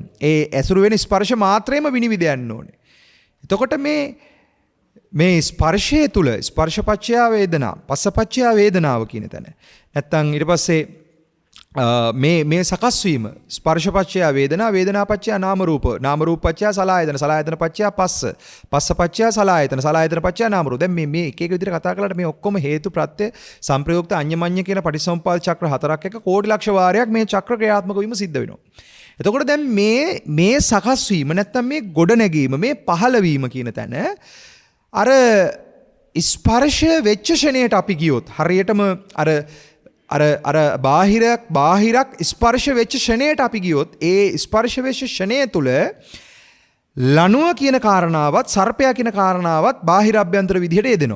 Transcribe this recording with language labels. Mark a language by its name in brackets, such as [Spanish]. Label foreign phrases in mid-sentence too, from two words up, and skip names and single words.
[Sinhala] ඒ ඇසුරු වෙන ස්පර්ශ මාත්‍රේම විනිවිද යන්න ඕනේ. එතකොට මේ ස්පර්ශය තුල [Pali] ස්පර්ශපච්චය වේදනා, පස්සපච්චය වේදනාව [Sinhala] කියන තැන. නැත්තම් ඊට පස්සේ මේ සකස් වීම [Pali] ස්පර්ශපච්චය වේදනා වේදනාපච්චය නාම රූප නාම රූපපච්චය සලආයතන සලආයතන පච්චය පස්ස පස්ස පච්චය සලආයතන සලආයතන පච්චය නාම රූප. [Sinhala] දැන් මේ එක එක විදිහට කතා කළාට මේ ඔක්කොම හේතු ප්‍රත්‍ය සංප්‍රයුක්ත අඤ්ඤමඤ්ඤ කියන පටිසම්පාද චක්‍ර හතරක් එක කෝටි ලක්ෂ වාරයක් මේ චක්‍ර ක්‍රියාත්මක වීම සිද්ධ වෙනවා. එතකොට දැන් මේ සකස් වීම නැත්තම් මේ ගොඩ නැගීම මේ පහළ වීම කියන තැන අර ස්පර්ශය වෙච්ච ෂණයට අපි ගියොත් හරියටම අර බාහිරක් ස්පර්ශ වෙච්ච ෂණයට අපි ගියොත් ඒ ස්පර්ශ වෙච්ච ෂණය තුල ලණුව කියන කාරණාවත් සර්පයා කියන කාරණාවත් බාහිර අභ්‍යන්තර විදිහට යෙදෙනවා.